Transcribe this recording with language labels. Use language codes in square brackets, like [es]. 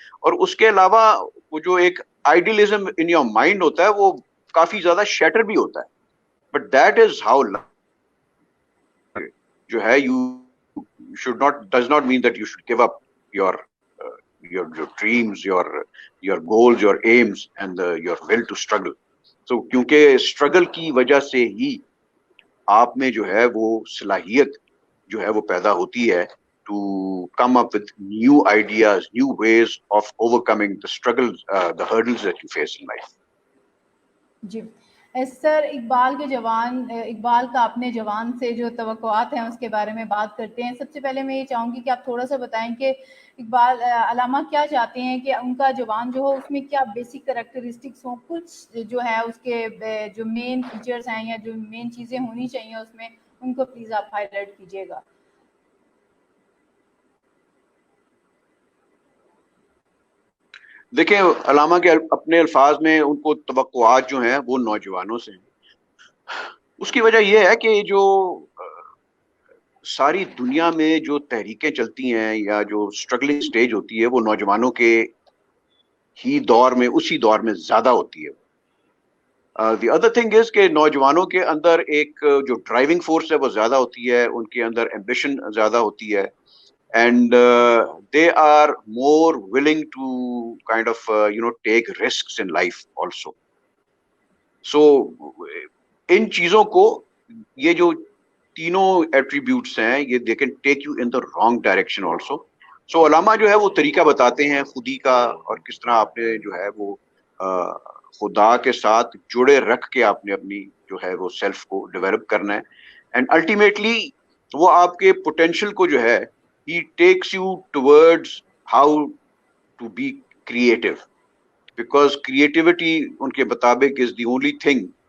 [ur] اور اس کے علاوہ وہ جو ایک آئیڈیلزم [en] in your mind [ur] ہوتا ہے وہ کافی زیادہ شیٹر بھی ہوتا ہے. [en] But that is how [ur] جو ہے [en] you should not does not mean that you should give up your dreams, your goals, your aims and your will to struggle. So [ur] کیونکہ [en] struggle [ur] کی وجہ سے ہی آپ میں جو ہے وہ صلاحیت جو ہے وہ پیدا ہوتی ہے [en] to come up with new ideas, new ways of overcoming the struggles, the hurdles that you face in life. [ur] جی سر اقبال کا اپنے جوان سے جو توقعات ہیں اس کے بارے میں بات کرتے ہیں. سب سے پہلے میں یہ چاہوں گی کہ آپ تھوڑا سا بتائیں کہ اقبال علامہ کیا چاہتے ہیں کہ ان کا جوان جو ہو اس میں کیا بیسک کریکٹرسٹکس ہوں, کچھ جو ہے اس کے جو مین فیچرز ہیں یا جو مین چیزیں ہونی چاہیے اس میں, ان کو پلیز آپ ہائی لائٹ کیجیے گا. دیکھیں علامہ کے اپنے الفاظ میں ان کو توقعات جو ہیں وہ نوجوانوں سے ہیں. اس کی وجہ یہ ہے کہ جو ساری دنیا میں جو تحریکیں چلتی ہیں یا جو اسٹرگلنگ سٹیج ہوتی ہے وہ نوجوانوں کے ہی دور میں, اسی دور میں زیادہ ہوتی ہے. [en] the other thing is [ur] کہ نوجوانوں کے اندر ایک جو ڈرائیونگ فورس ہے وہ زیادہ ہوتی ہے, ان کے اندر ایمبیشن زیادہ ہوتی ہے, [en] and they are more willing to kind of take risks in life also. So [ur] ان چیزوں کو, یہ جو تینوں ایٹریبیوٹس ہیں, یہ [en] they can take you in the wrong direction also. [ur] So علامہ جو ہے وہ طریقہ بتاتے ہیں خودی کا, اور کس طرح آپ نے جو ہے وہ خدا کے ساتھ جڑے رکھ کے آپ نے اپنی جو ہے وہ سیلف کو ڈیولپ کرنا ہے. [en] and ultimately [ur] وہ آپ کے پوٹینشیل کو جو ہے [en] he takes you towards how to be creative, because creativity [ur] ان کے مطابق [en] is the only thing.